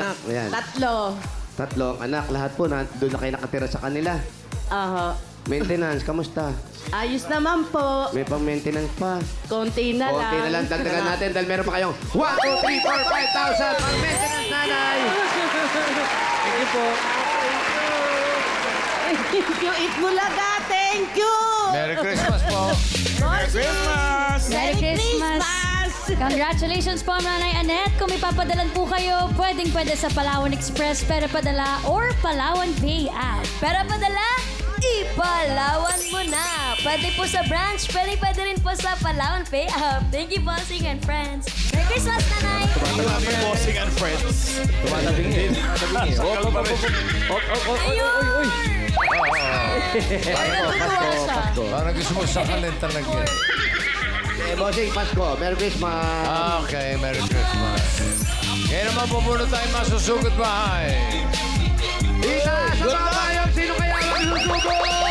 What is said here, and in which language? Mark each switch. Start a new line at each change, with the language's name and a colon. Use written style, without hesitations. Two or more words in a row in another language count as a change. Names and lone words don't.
Filipino: anak? anak. Ayan. Tatlo. Ang anak. Lahat po, doon na kayo nakatira sa kanila. Aha. Maintenance, kamusta? Ayos naman po. May pang-maintenance pa. Konti na lang. Konti na lang, dagdagan natin dahil meron pa kayong 1, 2, 3, 4, 5,000 pang-maintenance, nanay!
English: Thank you po. Thank you, Itbulaga. Thank you. Merry Christmas po. Christmas! Merry Christmas.
Filipino: Congratulations po, Nanay Annette. Kung may papadalan po kayo, pwede sa Palawan Express, Pera Padala, or Palawan Pay app. Pera Padala, ipalawan mo na. Pwede po sa branch, pwede rin po sa Palawan Pay app.
English: Thank you, Bossing and friends. Merry Christmas, Nanay! Maraming bossing and friends.
Filipino: Tumatabing eh. Tumatabing eh. Op, op, op, op. Op, op, op, oy, oy, oy. Ay, natutuwa siya. Parang gusto mo sakalin talaga.
English: Bossing, Pasko. Merry Christmas! Okay, Merry Christmas.
Filipino: Ngayon naman pupuno tayo masusugod bahay. Isa sa mga bayang, sino kaya ang magsusugod?